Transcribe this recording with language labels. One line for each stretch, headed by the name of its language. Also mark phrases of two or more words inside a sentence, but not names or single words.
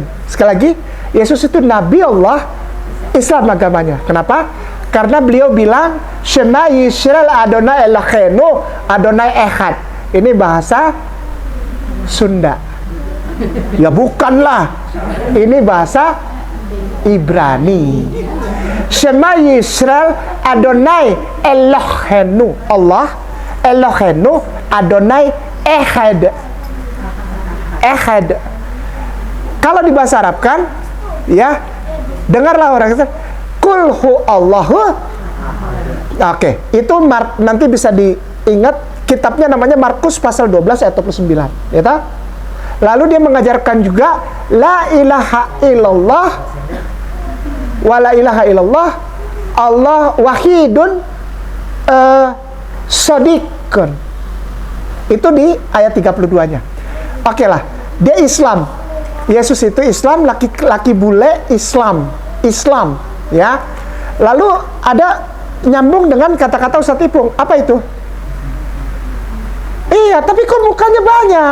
Indonesian: Sekali lagi, Yesus itu Nabi Allah, Islam agamanya. Kenapa? Karena beliau bilang,
Hebrew: שמע ישראל אדני אלהינו אדני אחד.
Indonesian: Ini bahasa Sunda. Ya bukanlah, ini bahasa Ibrani.
Hebrew: שמע ישראל אדני אלהינו. Allah אלהינו אדני אחד. Echad.
Indonesian: Kalau di bahasa Arab kan, ya, dengarlah orang itu,
Arabic: قل هو الله.
Indonesian: Oke, itu nanti bisa diingat, kitabnya namanya Markus pasal 12 ayat 29, ya tak? Lalu dia mengajarkan juga
Arabic: لا إله إلا الله و لا إله إلا الله الله واحد صادق.
Indonesian: Itu di ayat 32-nya. Oke lah, dia Islam. Yesus itu Islam, laki bule Islam, ya. Lalu ada nyambung dengan kata-kata Ustadz Ipung. Apa itu? Iya, tapi kok mukanya banyak?